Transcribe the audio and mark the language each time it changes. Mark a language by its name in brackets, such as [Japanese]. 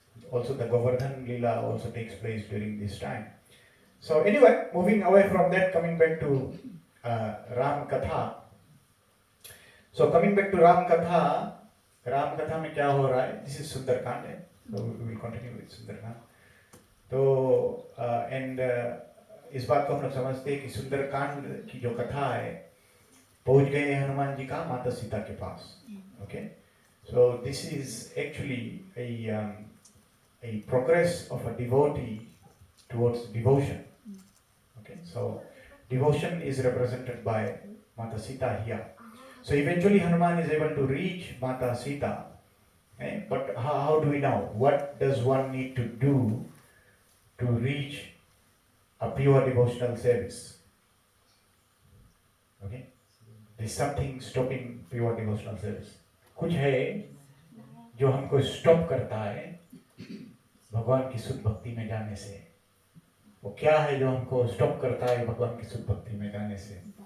[English] Also the Govardhan Leela also takes place during this time. So anyway, moving away from that, coming back to Ram Katha. So coming back to Ram Katha [Hindi] में क्या हो रहा है? [English] This is Sundarkand है. So we will continue with Sundarkand. [Hindi] तो and इस बात को हम लोग समझते हैं कि सुंदरकांड की जो कथा है पहुंच गए हनुमान जी का माता सीता के पास. [English] Okay, so this is actually a progress of a devotee towards devotion. Okay, so devotion is represented by Mata Sita here. So eventually Hanuman is able to reach Mata Sita. Okay? But how do we know? What does one need to do to reach a pure devotional service? Okay, there's something stopping pure devotional service. [Hindi] कुछ है जो हमको stop करता है भगवान की शुद्ध भक्ति में जाने से. वो क्या है जो हमको स्टॉप करता है भगवान की शुद्ध भक्ति में जाने से?